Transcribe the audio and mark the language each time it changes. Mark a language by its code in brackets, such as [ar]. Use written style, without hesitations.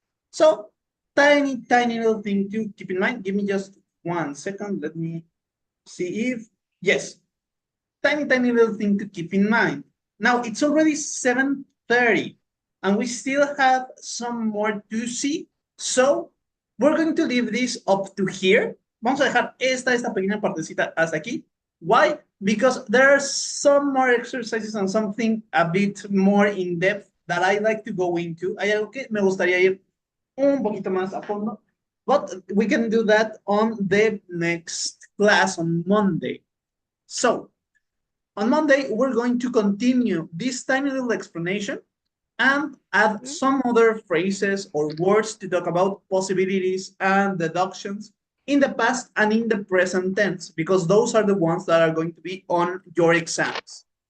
[en] So, tiny little thing to keep in mind. Give me just 1 second. Let me see if, yes. Tiny little thing to keep in mind. Now, it's already 7:30, and we still have some more to see. So, we're going to leave this up to here. [es] Vamos a dejar esta pequeña partecita hasta aquí. [en] Why? Because there are some more exercises and something a bit more in depth that I like to go into. [es] Hay algo que me gustaría ir un poquito más a fondo, [en] but we can do that on the next class on Monday. So, on Monday, we're going to continue this tiny little explanation and add some other phrases or words to talk about possibilities and deductions in the past and in the present tense, because those are the ones that are going to be on your exams.